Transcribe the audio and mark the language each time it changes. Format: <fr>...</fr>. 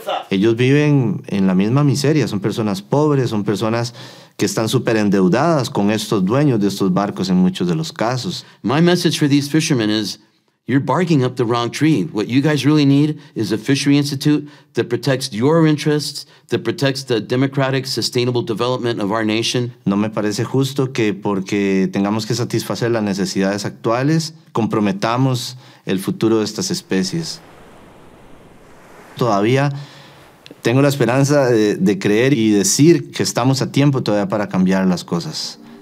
<es>Ellos viven en la misma miseria, son personas pobres, son personas que están súper endeudadas con estos dueños de estos barcos en muchos de los casos.</es> <en>My message for these fishermen is, you're barking up the wrong tree. What you guys really need is a fishery institute that protects your interests, that protects the democratic, sustainable development of our nation.</en> <es>No me parece justo que porque tengamos que satisfacer las necesidades actuales, comprometamos el futuro de estas especies. Todavía tengo la esperanza de creer y decir que estamos a tiempo todavía para cambiar las cosas.</es>